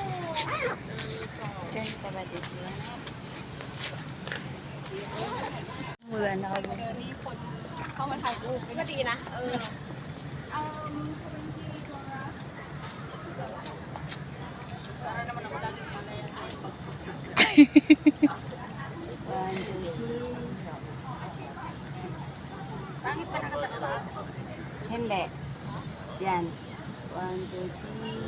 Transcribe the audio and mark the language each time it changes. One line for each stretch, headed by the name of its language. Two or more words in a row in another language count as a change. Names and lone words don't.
Filipino: Diyan pala dito. Wala na kayo.
Thai: เข้ามาถ่ายรูปก็ดีนะ
Filipino: Pangit pa nakatas ba? Hindi. Yan. 1, 2, 3.